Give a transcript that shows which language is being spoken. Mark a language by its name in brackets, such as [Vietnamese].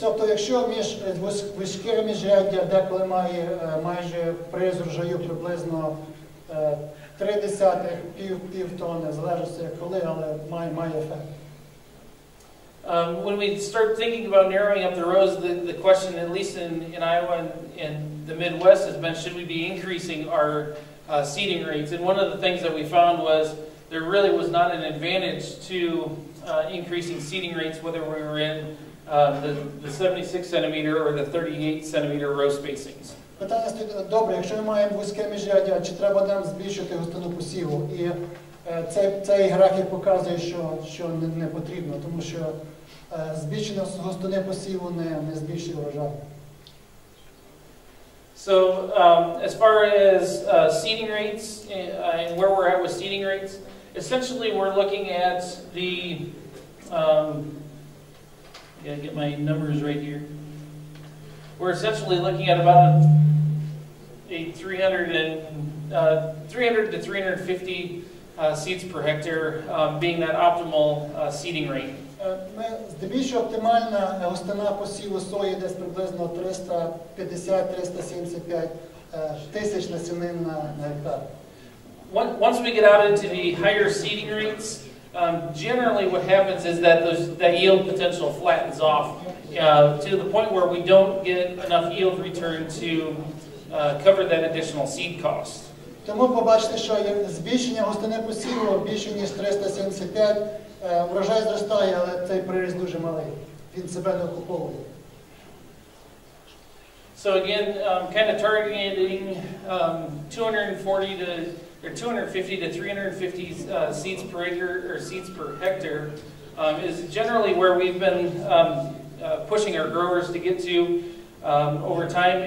[Ukrainian] Тобто, якщо між вузьке міжряддя деколи має майже при зрожаю приблизно 0,3 пів тонни, залежить як коли, але має ефект. [English] When we start thinking about narrowing up the rows, the question, at least in Iowa and the Midwest, has been, should we be increasing our seeding rates? And one of the things that we found was there really was not an advantage to increasing seeding rates, whether we were in the 76 centimeter or the 38 centimeter row spacings. [Ukrainian] Питання стоїть, добре, якщо ми маємо вузьке міжряддя, чи треба нам збільшити густину посіву? І цей графік показує, що не потрібно, тому що збільшення густини посіву не збільшує врожай. [English] So as far as seeding rates and where we're at with seeding rates, essentially we're looking at the, gotta get my numbers right here. We're essentially looking at about a 300 to 350 seeds per hectare being that optimal seeding rate. [Ukrainian] Здебільшого оптимальна густина посіву сої десь приблизно 350-375 тисяч насінин на гектар. [English] Once we get out into the higher seeding rates, generally what happens is that that yield potential flattens off to the point where we don't get enough yield return to cover that additional seed cost. [Ukrainian] Тому побачите, що збільшення густини посіву більше ніж 375, врожай зростає, але цей приріст дуже малий. Він себе не окуповує. [English] So again, kind of targeting 250 to 350 seeds per acre or seeds per hectare is generally where we've been pushing our growers to get to over time.